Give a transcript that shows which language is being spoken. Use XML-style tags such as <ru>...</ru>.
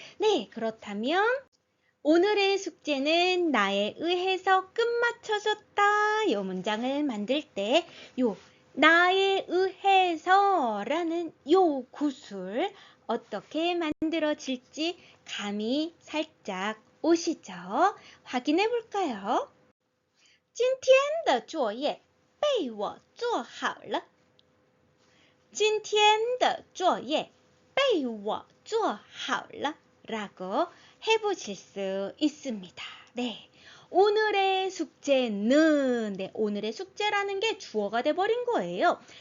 <ko>네, 그렇다면 오늘의 숙제는 나에 의해서 끝마쳐졌다. 이 문장을 만들 때 요 나에 의해서 라는 요 구술 어떻게 만들어질지 감이 살짝 오시죠? 확인해 볼까요?</ko> <zh>今天的作业被我做好了。今天的作业被我做好了</zh> <ko>라고 해보실 수 있습니다. 네, 오늘의 숙제는, 네, 오늘의 숙제라는 게 주어가 돼버린 거예요.</ko>